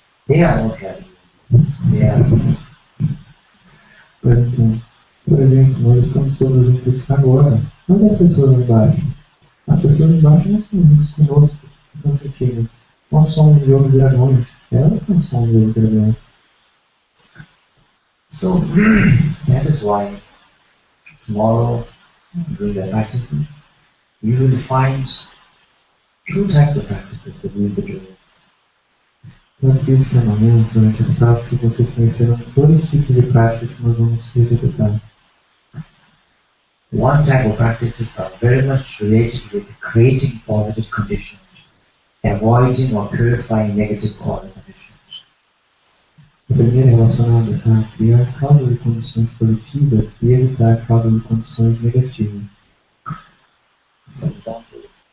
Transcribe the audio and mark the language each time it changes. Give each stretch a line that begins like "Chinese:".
English: They are not Dragon Yogis. They are.
Portuguese: Por exemplo, nós estamos todos juntos agora. Onde as pessoas lá embaixo? As pessoas lá embaixo não estão juntos conosco, não sentimos. Nós somos Yoguis Dragões, elas não são Yoguis Dragões.
English: So, that is why tomorrow, during the practices, you will find two types of practices that we will be doing.
Portuguese: Então, por isso que amanhã, durante as práticas, vocês conhecerão dois tipos de práticas que nós vamos executar.
English: One type of practices are very much related with creating positive conditions, avoiding or purifying negative causal conditions.
Portuguese: A primeira é relacionada a criar causas de condições positivas e evitar causas de condições negativas.
English: For example,